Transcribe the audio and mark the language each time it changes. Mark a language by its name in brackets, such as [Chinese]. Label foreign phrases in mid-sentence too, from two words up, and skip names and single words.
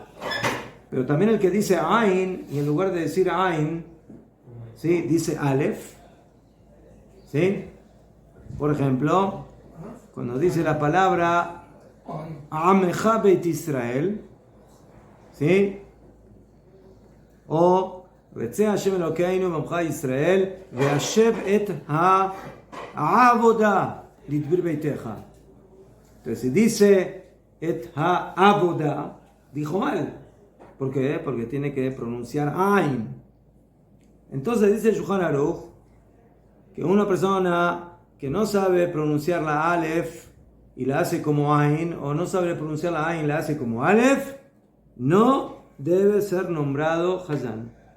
[Spanish] Pero también el que dice Ain y en lugar de decir Ain, ¿sí? Dice Aleph. ¿Sí? Por ejemplo, cuando dice la palabra [Hebrew] עמך בית ישראל, [Spanish] ¿sí? [Hebrew] O רצה השם אלוקינו בעמך ישראל והשב את העבודה לדביר ביתך. [Spanish] Entonces, si dice [Hebrew] את העבודה, [Spanish] dijo mal. ¿Por qué? Porque tiene que pronunciar Ain. Entonces dice el Shulchan Aruch que una persona que no sabe pronunciar la Aleph y la hace como Ain, o no sabe pronunciar la Ain y la hace como Aleph, no debe ser nombrado Hazán.